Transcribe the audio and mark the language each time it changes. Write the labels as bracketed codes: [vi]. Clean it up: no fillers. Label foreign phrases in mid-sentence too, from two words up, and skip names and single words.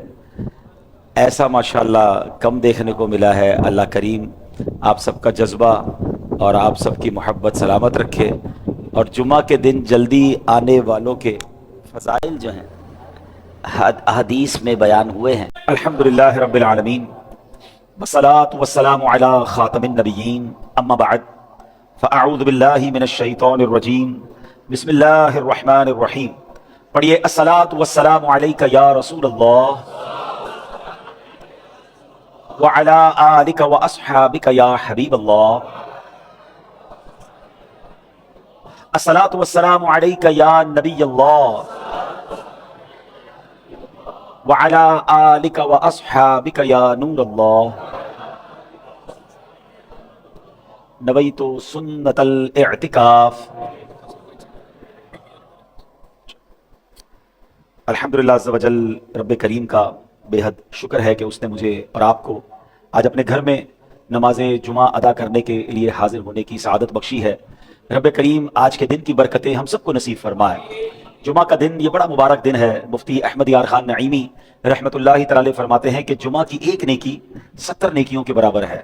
[hi] ऐसा माशाअल्लाह कम देखने को मिला है। अल्लाह करीम आप सबका जज्बा और आप सबकी मोहब्बत सलामत रखे, और जुमा के दिन जल्दी आने वालों के फ़ज़ाइल जो हैं हदीस में बयान हुए हैं। [ar] الحمد لله رب العالمين والصلاة والسلام على خاتم النبيين أما بعد فأعوذ بالله من الشيطان الرجيم بسم الله الرحمن الرحيم. पढ़िए الصلاة والسلام عليك يا رسول الله وعلى آلك وأصحابك يا حبيب الله. الصلاة والسلام عليك يا نبي الله وعلى آلك وأصحابك يا نور الله. نويت سنة الاعتكاف. الحمد لله عز وجل [hi] रब्बे करीम का बेहद शुक्र है कि उसने मुझे और आपको आज अपने घर में नमाज जुमा अदा करने के लिए हाजिर होने की सआदत बख्शी है। रब्बे करीम आज के दिन की बरकतें हम सबको नसीब फरमाए। जुमा का दिन ये बड़ा मुबारक दिन है। मुफ्ती अहमद यार खान नईमी [ar] رحمة الله تعالى [hi] फरमाते हैं कि जुमा की एक नेकी 70 नेकियों के बराबर है।